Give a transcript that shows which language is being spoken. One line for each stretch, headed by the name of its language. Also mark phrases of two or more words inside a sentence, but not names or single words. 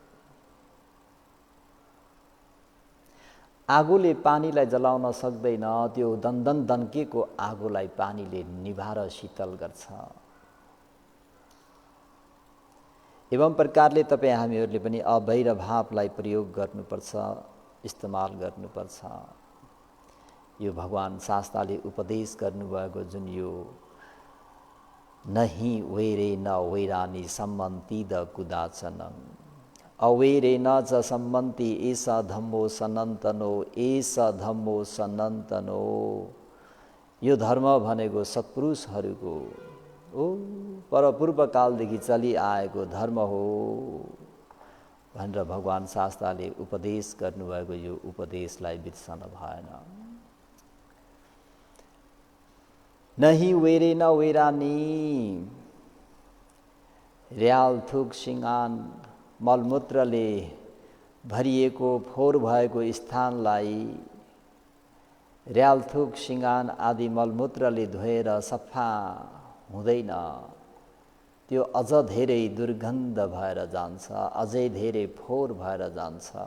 Nepali: आगोले पानीलाई जलाउन सक्दैन, त्यो दन्दन दन्केको आगोलाई पानीले निभाएर शीतल गर्छ। एवं प्रकारले तपाईँ हामीहरूले पनि अवैरभावलाई प्रयोग गर्नुपर्छ, इस्तेमाल गर्नुपर्छ। यो भगवान शास्त्रले उपदेश गर्नुभएको जुन यो
Pali: नहि वैरे न वैरानी सम्मन्ति द कुदाचनं अवैरे न च सम्मन्ति एषा धम्मो सनातनो, एषा धम्मो सनातनो।
Nepali: यो धर्म भनेको सत्पुरुषहरूको परपूर्व कालदेखि चलिआएको धर्म हो भनेर भगवान शास्त्रले उपदेश गर्नुभएको यो उपदेशलाई बिर्सन भएन।
Pali: नहीं वेरे न वेरानी,
Nepali: र्याल थुक सिँगान मलमूत्रले भरिएको फोहोर भएको स्थानलाई र्यालथुक सिँगान आदि मलमूत्रले धोएर सफा हुँदैन, त्यो अझ धेरै दुर्गन्ध भएर जान्छ, अझै धेरै फोहोर भएर जान्छ।